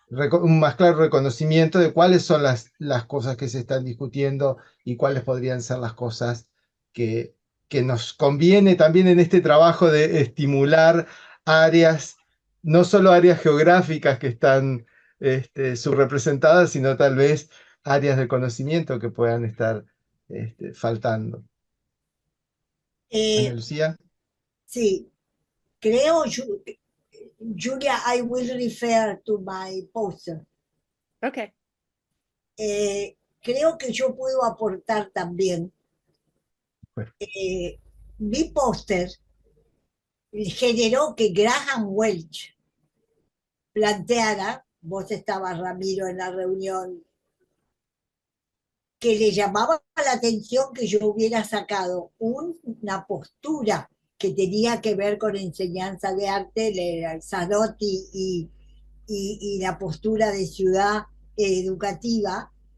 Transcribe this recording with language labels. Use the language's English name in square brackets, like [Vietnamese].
[Spanish] un más claro reconocimiento de cuáles son las cosas que se están discutiendo y cuáles podrían ser las cosas que nos conviene también en este trabajo de estimular áreas, no solo áreas geográficas que están subrepresentadas, sino tal vez áreas de conocimiento que puedan estar faltando. Ana Lucía. Sí, creo, [English] Julia, I will refer to my poster. Okay. [Spanish] creo que yo puedo aportar también. Bueno. Mi póster generó que Graham Welch planteara, vos estabas, Ramiro, en la reunión, que le llamaba la atención que yo hubiera sacado una postura que tenía que ver con enseñanza de arte, el Zanotti y la postura de ciudad educativa,